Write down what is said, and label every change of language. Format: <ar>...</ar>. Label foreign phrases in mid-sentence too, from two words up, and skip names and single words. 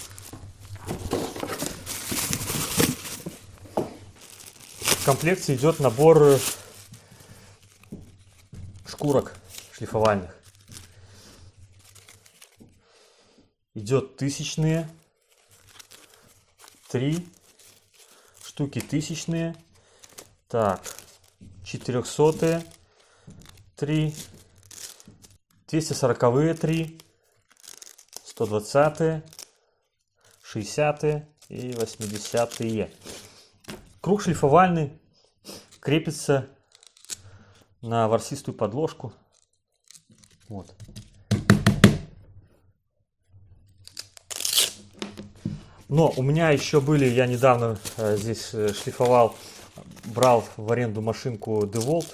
<ru>В комплекте идет набор шкурок шлифовальных. Идет тысячные, 3 штуки тысячные, так, 400-е, 3, 240-е 3, 120-е, 60-е и 80-е. Круг шлифовальный крепится на ворсистую подложку. Вот. Но у меня еще были, я недавно здесь шлифовал, брал в аренду машинку DeWalt.</ru>